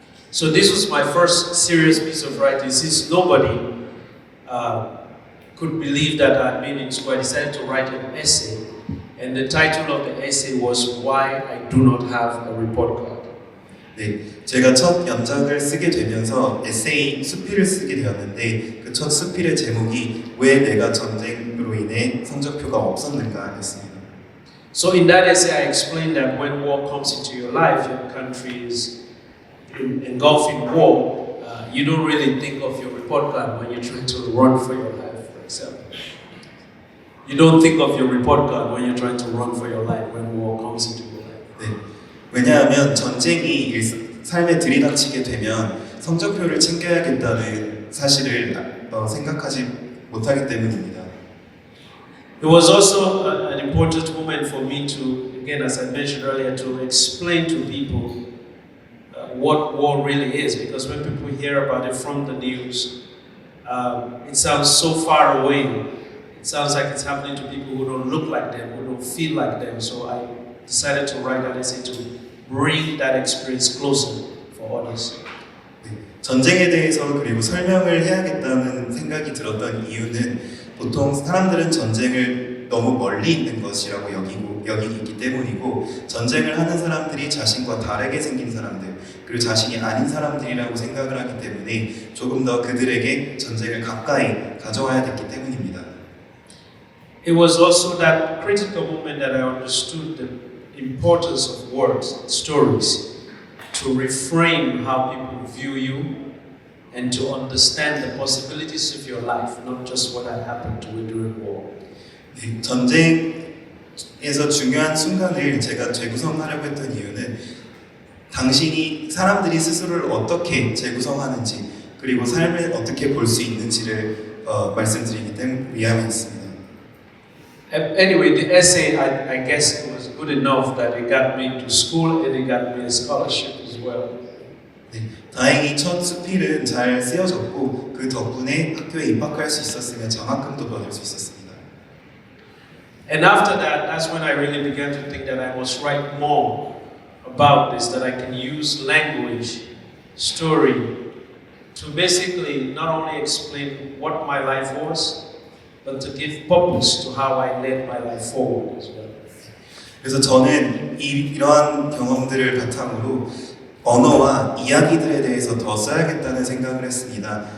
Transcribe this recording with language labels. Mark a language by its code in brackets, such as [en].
[en] So this was my first serious piece of writing. Since nobody could believe that I'd been in school, I decided to write an essay, and the title of the essay was "Why I Do Not Have a Report Card." [ko] 네, 제가 첫 연작을 쓰게 되면서 에세이 수필을 쓰게 되었는데 그 첫 수필의 제목이 왜 내가 전쟁으로 인해 성적표가 없었는가였습니다. [en] So in that essay, I explained that when war comes into your life, your country is engulfed in war. You don't really think of your report card when you're trying to run for your life, for example. You don't think of your report card when you're trying to run for your life when war comes into your life. [ko] 네, 왜냐하면 전쟁이 삶에 들이닥치게 되면 성적표를 챙겨야겠다는 사실을 생각하지 못하기 때문입니다. [en] It was also an important moment for me to, again, as I mentioned earlier, to explain to people what war really is, because when people hear about it from the news, it sounds so far away. It sounds like it's happening to people who don't look like them, who don't feel like them. So I decided to write that essay to bring that experience closer for others. [ko] 네, 전쟁에 대해서 그리고 설명을 해야겠다는 생각이 들었던 이유는 보통 사람들은 전쟁을 너무 멀리 있는 것이라고 여기기 때문이고 전쟁을 하는 사람들이 자신과 다르게 생긴 사람들 그리고 자신이 아닌 사람들이라고 생각을 하기 때문에 조금 더 그들에게 전쟁을 가까이 가져와야 됐기 때문입니다. [en] It was also that critical moment that I understood the importance of words, stories, to reframe how people view you and to understand the possibilities of your life, not just what had happened to you during war. [ko] 네, 전쟁에서 중요한 순간을 제가 재구성하려고 했던 이유는 당신이 사람들이 스스로를 어떻게 재구성하는지 그리고 삶을 어떻게 볼 수 있는지를 말씀드리기 위함이었습니다. [en] Anyway, the essay, I guess it was good enough that it got me to school and it got me a scholarship as well. [ko] 네, 다행히 첫 수필은 잘 쓰여졌고 그 덕분에 학교에 입학할 수 있었으며 장학금도 받을 수 있었습니다. [en] And after that, that's when I really began to think that I must write more about this, that I can use language, story, to basically not only explain what my life was, but to give purpose to how I led my life forward as well. [ko] 그래서 저는 이러한 경험들을 바탕으로 언어와 이야기들에 대해서 더 써야겠다는 생각을 했습니다.